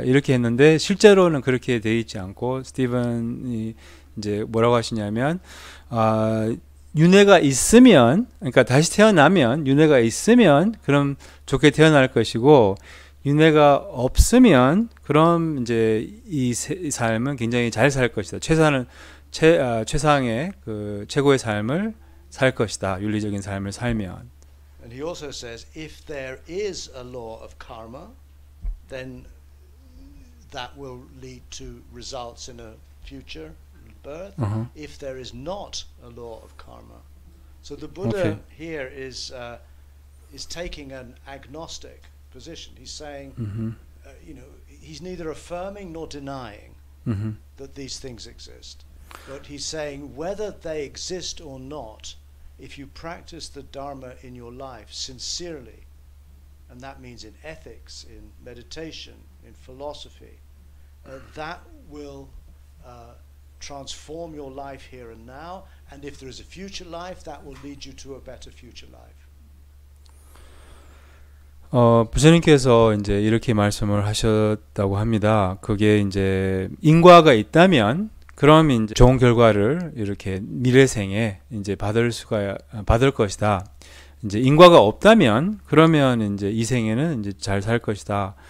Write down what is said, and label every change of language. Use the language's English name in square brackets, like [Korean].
[Korean] 이렇게 했는데, 실제로는 그렇게 돼 있지 않고, 스티븐이 이제 뭐라고 하시냐면, 윤회가 있으면, 그러니까 다시 태어나면, 윤회가 있으면, 그럼 좋게 태어날 것이고, 윤회가 없으면, 그럼 이제 이 삶은 굉장히 잘 살 것이다. 최상의 그 최고의 삶을 살 것이다. 윤리적인 삶을 살면. [English] And he also says, if there is a law of karma, then that will lead to results in a future birth. Uh-huh. If there is not a law of karma, so the Buddha Okay. here is taking an agnostic position. He's saying, he's neither affirming nor denying that these things exist. But he's saying whether they exist or not, if you practice the Dharma in your life sincerely, and that means in ethics, in meditation, in philosophy, that will transform your life here and now, and if there is a future life, that will lead you to a better future life. [Korean] 부처님께서 이제 이렇게 말씀을 하셨다고 합니다. 그게 이제 인과가 있다면 그럼 이제 좋은 결과를 이렇게 미래생에 이제 받을 것이다. 이제 인과가 없다면 그러면 이제 이 생에는 이제 잘 살 것이다.